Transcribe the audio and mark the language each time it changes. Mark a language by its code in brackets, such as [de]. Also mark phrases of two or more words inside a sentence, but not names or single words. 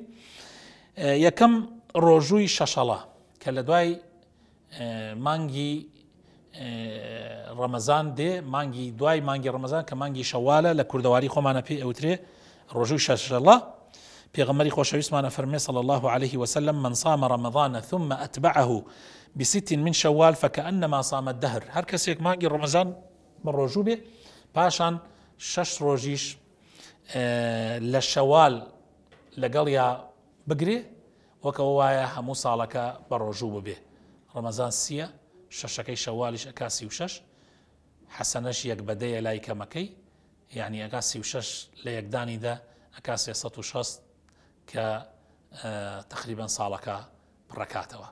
[ckb] یەکەم ڕۆژووی شەشەڵە کە لە دوای مانگی ڕەمەزان دێ، مانگی دوای مانگی ڕەمەزان کە مانگی شەوالە لە کوردەواری خۆمانە پێی ئەوترێ ڕۆژووی شەشەڵە. پێغەمبەری خۆشەویستمانە فەرمێ [ar] صلی الله عليه وسلم من صام رمضان ثم أتبعه بست من شوال فكأنما صام الدهر. [ckb] هەر کەسێک مانگی ڕەمەزان بە ڕۆژوو بێ پاشان شەش ڕۆژیش لە شەوال لەگەڵیا بگرێ وەکەوە وایە هەموو ساڵەکە بە ڕۆژوو ببێ. ڕەمەزان سیە، شەشەکەی شەوالیش ئەکا 36، حەسەنەش یەک بەدەیە لای کەمەکەی، یعنی ئەکا 36 لە یەکدانیدا ئەکا 360 کە تقریبەن ساڵەکە پڕەکاتەوە.